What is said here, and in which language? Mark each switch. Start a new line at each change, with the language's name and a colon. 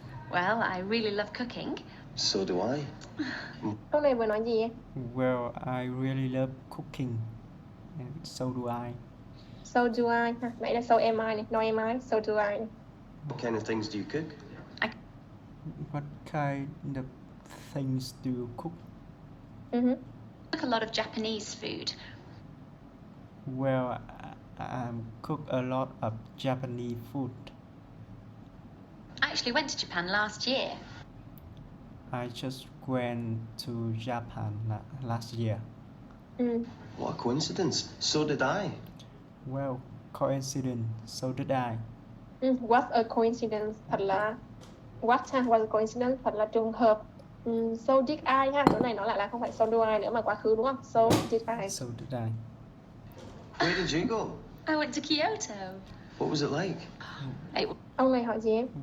English: Well, I really love cooking. So do I.
Vietnamese: Ông này vừa nói gì em?
English: Well, I really love cooking, and so do I. So do I ha.
Vietnamese: Nãy là
English: so am I này, no am I, so do I này. What kind of things do you cook? What kind of things do you cook? I cook a lot of Japanese food. Well, I cook a lot of Japanese food. I actually went to Japan last year. I just went to Japan last year. What a coincidence. So did I. Well, coincidence, so did I. What a coincidence.
Vietnamese: Thật là what ha,
English: what a coincidence,
Vietnamese: thật là trùng hợp.
English: So did I
Vietnamese: ha, chỗ này nó lại là không phải
English: so do I
Vietnamese: nữa mà quá khứ đúng không?
English: So did I. So did I. Where did you go? I went to Kyoto. What was it like?
Vietnamese: Ông này hỏi gì em?